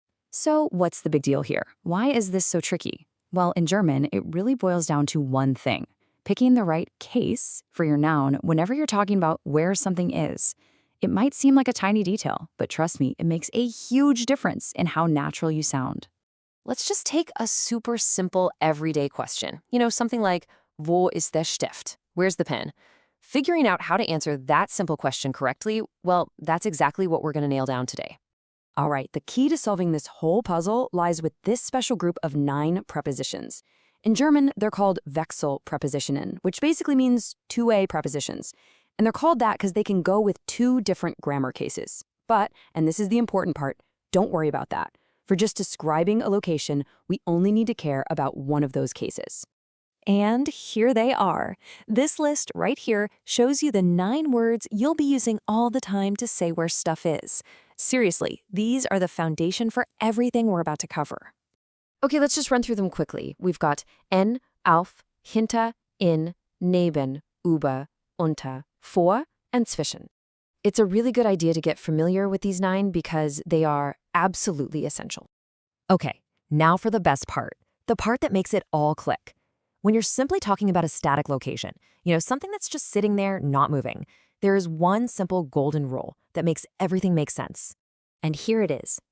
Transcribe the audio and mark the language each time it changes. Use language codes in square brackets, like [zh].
[en] So, what's the big deal here? Why is this so tricky? Well, in German, it really boils down to one thing: picking the right case for your noun whenever you're talking about where something is. It might seem like a tiny detail, but trust me, it makes a huge difference in how natural you sound. Let's just take a super simple everyday question. Something like, [de] wo ist der Stift? [en] Where's the pen? Figuring out how to answer that simple question correctly, well, that's exactly what we're going to nail down today. All right, the key to solving this whole puzzle lies with this special group of 9 prepositions. In German, they're called Wechselprepositionen, which basically means two-way prepositions. And they're called that because they can go with 2 different grammar cases. But, and this is the important part, don't worry about that. For just describing a location, we only need to care about one of those cases. And here they are. This list right here shows you the 9 words you'll be using all the time to say where stuff is. Seriously, these are the foundation for everything we're about to cover. Okay, let's just run through them quickly. We've got en, auf, hinter, in, neben, über, unter, vor, and zwischen. It's a really good idea to get familiar with these 9 because they are absolutely essential. Okay, now for the best part, the part that makes it all click. When you're simply talking about a static location, something that's just sitting there, not moving, there is one simple golden rule that makes everything make sense. And here it is.